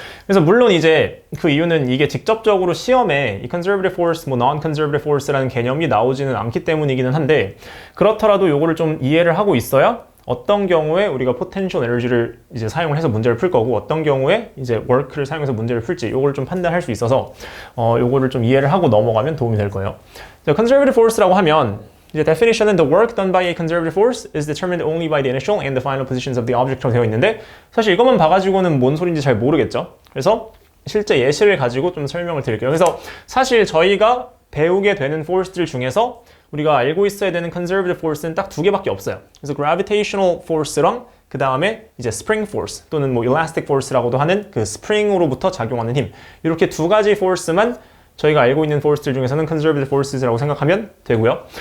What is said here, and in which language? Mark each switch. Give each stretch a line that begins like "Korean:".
Korean: 그래서 물론 이제 그 이유는 이게 직접적으로 시험에 이 conservative force, 뭐 non-conservative force라는 개념이 나오지는 않기 때문이기는 한데, 그렇더라도 요거를 좀 이해를 하고 있어야 어떤 경우에 우리가 potential energy를 이제 사용을 해서 문제를 풀 거고 어떤 경우에 이제 work를 사용해서 문제를 풀지, 요걸 좀 판단할 수 있어서 요거를 좀 이해를 하고 넘어가면 도움이 될 거예요. conservative force라고 하면 이제 definition은
English: the work done by a conservative force is determined only by the initial and the final positions of the object
Korean: 라고 되어 있는데 사실 이것만 봐가지고는 뭔 소린지 잘 모르겠죠. 그래서 실제 예시를 가지고 좀 설명을 드릴게요. 그래서 사실 저희가 배우게 되는 force들 중에서 우리가 알고 있어야 되는 conservative force는 딱 두 개밖에 없어요. 그래서 gravitational force랑 그 다음에 이제 spring force 또는 뭐 elastic force라고도 하는 그 spring으로부터 작용하는 힘, 이렇게 두 가지 force만 저희가 알고 있는 force들 중에서는 conservative forces라고 생각하면 되고요.